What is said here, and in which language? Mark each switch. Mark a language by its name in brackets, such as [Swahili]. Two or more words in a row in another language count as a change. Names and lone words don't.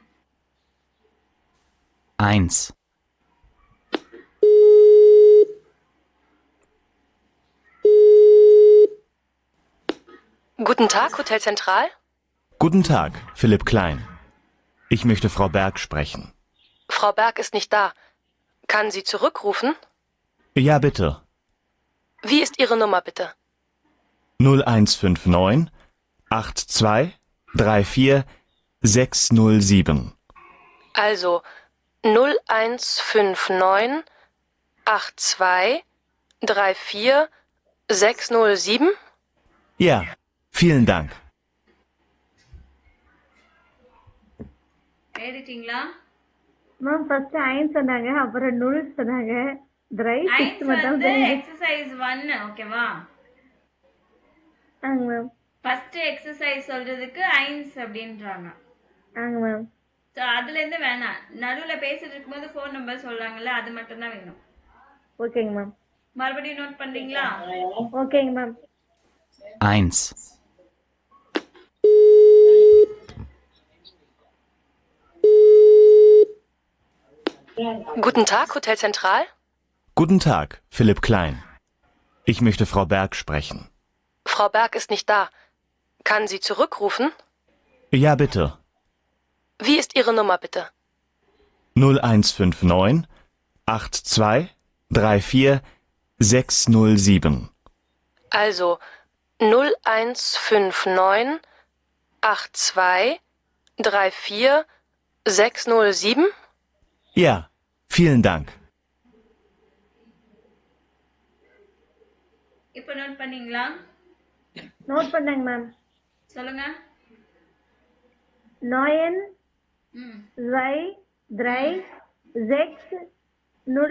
[German] 1. Guten Tag, Hotel Zentral. Guten Tag, Philipp Klein. Ich möchte Frau Berg sprechen. Frau Berg ist nicht da. Kann sie zurückrufen? Ja, bitte. Wie ist Ihre Nummer, bitte? 0159 82 34 607. Also 0159 82 34 607? Ja, vielen Dank. [Tamil] எழுதிட்டீங்களா? மேம் ஃபர்ஸ்ட் 1 சொன்னாங்க, அப்புறம் 0 சொன்னாங்க. 6 வந்து எக்சர்சைஸ் 1. ஓகேவா? ஆங்க மேம். [English] first exercise [Tamil] சொல்றதுக்கு ஐன்ஸ் அப்படின்றாங்க. ஆங்க மேம். ஸோ அதுல இருந்து வேணாம், நடுவுல பேசிட்டு இருக்கும்போது [English] phone number [Tamil] சொல்றாங்கல்ல, அது மட்டும் தான் வேணும். ஓகேங்க மேம். மறுபடியும் நோட் பண்றீங்களா? ஓகேங்க மேம். [German] 1. Guten Tag, Hotel Zentral. Guten Tag, Philipp Klein. Ich möchte Frau Berg sprechen. Frau Berg ist nicht da. Kann sie zurückrufen? Ja, bitte. Wie ist Ihre Nummer bitte? 0159 82 34 607. Also 0159 82 34 607? Ja, vielen Dank. [Tamil] இப்போ நோட் பண்ணீங்களா? நோட் பண்ணேங்க மேம். சொல்லுங்க. 9 ம் 2 3 6 0